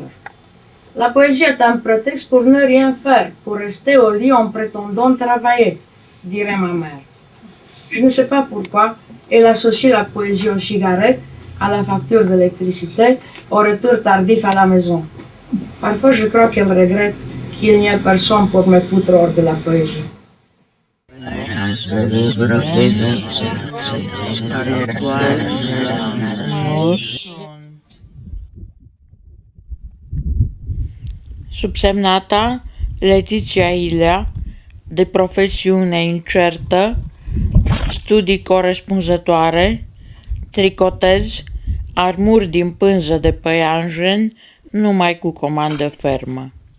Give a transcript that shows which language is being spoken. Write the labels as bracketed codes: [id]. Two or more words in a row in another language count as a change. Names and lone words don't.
[fr] La poésie est un prétexte pour ne rien faire, pour rester au lit en prétendant travailler, dirait ma mère. Je ne sais pas pourquoi elle associe la poésie aux cigarettes, à la facture d'électricité, au retour tardif à la maison. Parfois je crois qu'elle regrette qu'il n'y ait personne pour me foutre hors de la poésie. [ro] Subsemnata Letizia Ilea, de profesiune incertă, studii corespunzătoare, tricotez armuri din pânză de păianjen, numai cu comandă fermă.